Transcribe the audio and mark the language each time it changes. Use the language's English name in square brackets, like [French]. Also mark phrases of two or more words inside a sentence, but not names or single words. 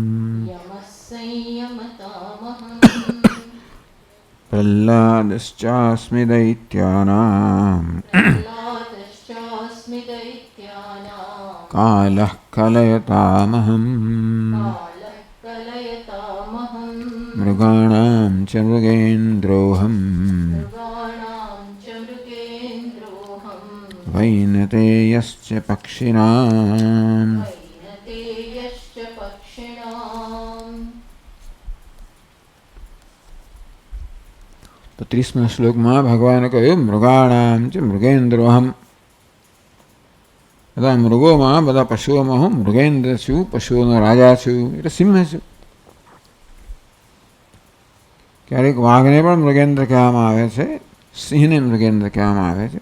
[Sanskrit] प्रह्लादश्चास्मि दैत्यानां कालः कलयतामहम् मृगाणां च मृगेन्द्रोऽहम् वैनतेयश्च पक्षिणाम्। [Gujarati] तो 30માં શ્લોકમાં ભગવાને કહ્યું [Sanskrit] मृगाणां च मृगेन्द्रोऽहम्. [Gujarati] બધા મૃગોમાં બધા પશુઓમાં હું મૃગેન્દ્ર છું, પશુઓનો રાજા છું, એટલે સિંહ છું. ક્યારેક વાઘને પણ મૃગેન્દ્ર કહેવામાં આવે છે, સિંહને મૃગેન્દ્ર કહેવામાં આવે છે.